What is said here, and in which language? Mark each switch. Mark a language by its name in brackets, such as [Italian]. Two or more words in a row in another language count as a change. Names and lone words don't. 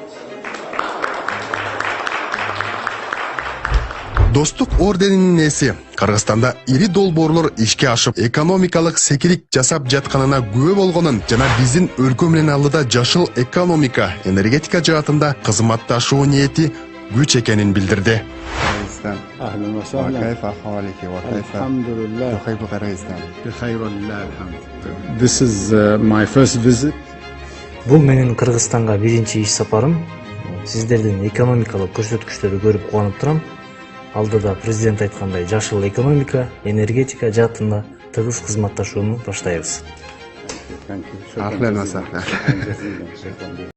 [Kyrgyz] Достук орденинин ээси Кыргызстанда ири долбоорлор ишке ашып, экономикалык секирик жасап жатканына күбө болгонун жана биздин өлкө менен алдыда жашыл экономика, энергетика жаатында кызматташуу ниети күч экенин билдирди. [Arabic] أهلا وسهلا. وكيف أحوالك وكيف الحمد لله تحب قرغيزستان؟ بخير ولله الحمد. [English] This is my first visit. [Kyrgyz] Бул менин Кыргызстанга биринчи иш сапарым. Сиздердин экономикалык көрсөткүчтөрдү көрүп кубанып турам. Алдыда президент айткандай жашыл экономика, энергетика жаатында тыгыз кызматташууну баштайбыз. [Arabic] أهلا وسهلا.